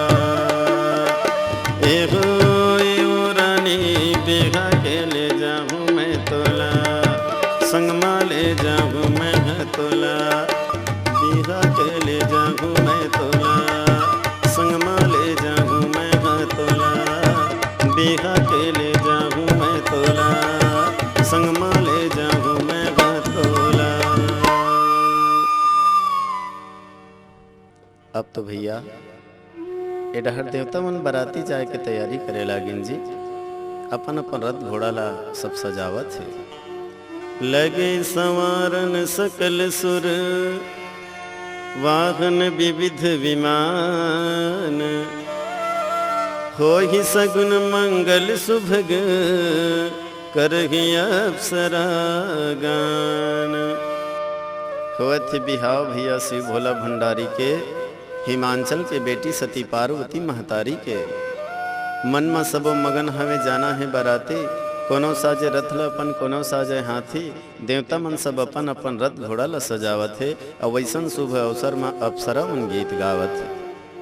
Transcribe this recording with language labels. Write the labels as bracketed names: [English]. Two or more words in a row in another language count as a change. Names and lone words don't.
[Chhattisgarhi] एहो रानी बिहा के ले जाऊँ मैं तोला, संगमा ले जाऊँ मैं तोला, बिहा के ले जाऊँ मैं तोला, संगमा ले जाऊँ मैं तोला, बिहा के ले जाऊँ मैं तोला, संगमा ले जाऊँ मैं तोला। अब तो भैया एडहर देवता मन बराती जाए के तैयारी करे लागिन जी। अपन अपन रथ घोड़ा ला सब सजावत है, [Awadhi] लगे संवारन सकल सुर वाहन विविध विमान, हो ही सगुन मंगल सुभग करही अप्सरा गान। [Chhattisgarhi] होत बिहाव भैया शिव भोला भंडारी के, हिमांचल के बेटी सती पार्वती महतारी के, मन में सबो मगन हवे जाना है बराती, कोनो साजे रथ ल अपन कोनो साजे हाथी, देवता मन सब अपन अपन रथ घोड़ा ल सजावत है, और वैसन शुभ अवसर में अप्सरा मन गीत गावत है।